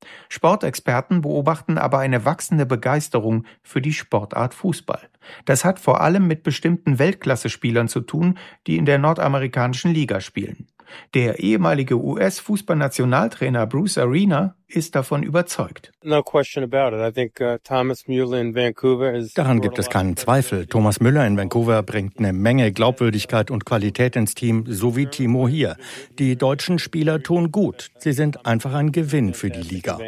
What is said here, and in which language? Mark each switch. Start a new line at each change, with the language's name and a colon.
German: Sportexperten beobachten aber eine wachsende Begeisterung für die Sportart Fußball. Das hat vor allem mit bestimmten Weltklasse-Spielern zu tun, die in der nordamerikanischen Liga spielen. Der ehemalige US-Fußballnationaltrainer Bruce Arena ist davon überzeugt.
English: No question about it. I think Thomas Müller in Vancouver is.
German: Daran gibt es keinen Zweifel. Thomas Müller in Vancouver bringt eine Menge Glaubwürdigkeit und Qualität ins Team, so wie Timo hier. Die deutschen Spieler tun gut. Sie sind einfach ein Gewinn für die Liga.